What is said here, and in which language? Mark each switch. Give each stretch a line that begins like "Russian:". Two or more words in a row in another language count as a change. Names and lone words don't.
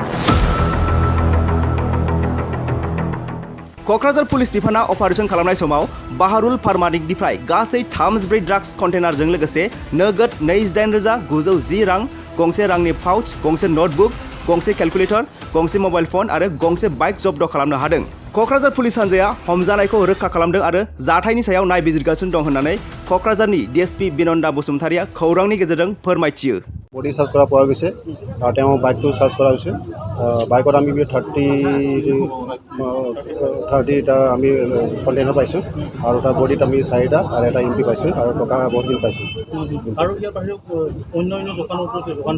Bodo: क'क्राझार पुलिस बिफाना अपारेशन खालामनाय समाव बाहारुल फारमानिकनिफ्राय गासै 34 ड्राग्स कन्टेनारजों लोगोसे नोगोद 28,910 रां, गंसे रांनि पाउच, गंसे नटबुक, गंसे केलकुलेटर, गंसे मबाइल फन आरो गंसे बाइक जब्द खालामनो हादों। क'क्राझार पुलिस हान्जाया हमजानायखौ रैखा खालामदों आरो जाथायनि सायाव नायबिजिरगासिनो दं होननानै क'क्राझारनि डीएसपी बिनन्दा बसुमतारिया खौरांनि गेजेरजों फोरमायथियो।
English: body search
Assamese: কৰা পোৱা গৈছে আৰু তেওঁ বাইকটো সার্চ কৰা হৈছে। বাইকত আমি 30টা আমি কন্টেইনাৰ পাইছোঁ আৰু তাৰ বডিত আমি 4টা আৰু এটা এমপি পাইছোঁ আৰু টকা বহুতখিনি পাইছোঁ। আৰু ইয়াৰ বাহিৰেও অন্য দোকানৰ দোকান